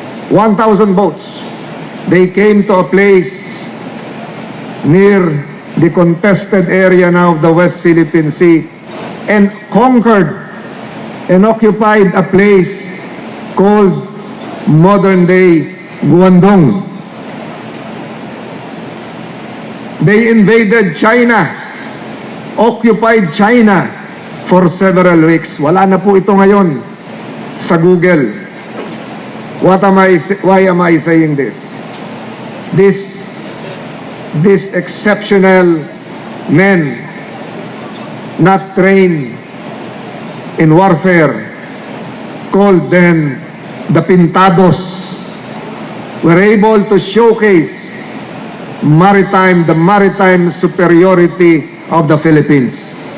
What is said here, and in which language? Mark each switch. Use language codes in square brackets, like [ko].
[en] 1,000 boats. They came to a place near the contested area now of the West Philippine Sea and conquered and occupied a place called modern-day Guangdong. They invaded China, occupied China for several weeks. [tl] Wala na po ito ngayon sa Google. [en] Why am I saying this? This these exceptional men, not trained in warfare, called then the Pintados, were able to showcase the maritime superiority of the Philippines.